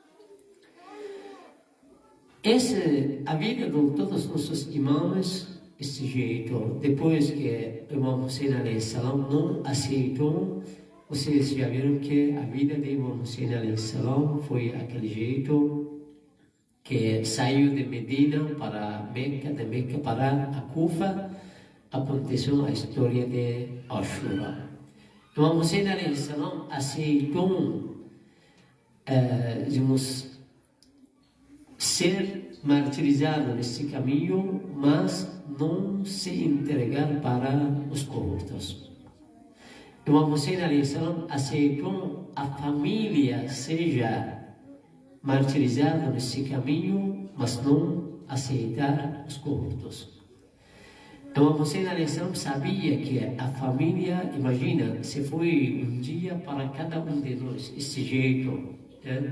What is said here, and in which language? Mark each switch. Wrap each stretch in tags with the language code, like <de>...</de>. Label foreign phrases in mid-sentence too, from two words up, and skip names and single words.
<pt>A vida de todos os nossos imãs, esse jeito, depois que o Imam Hussein</pt> <ar>عليه السلام</ar> <pt>não aceitou, vocês já viram que a vida de Imam Hussein</pt> <ar>عليه السلام</ar> <pt>foi aquele jeito, que saiu de Medina para Meca, de Meca para a Kufa, aconteceu a história de Ashura. Imam Hussein</pt> <ar>عليه السلام</ar> <pt>aceitou, ser martirizado nesse caminho, mas não se entregar para os corruptos. Imam Hussein</pt> <ar>عليه السلام</ar> <pt>aceitou a família seja martirizada nesse caminho, mas não aceitar os corruptos. Imam Hussein a.s. sabia que a família, imagina, se foi um dia para cada um de nós, esse jeito, né?</pt>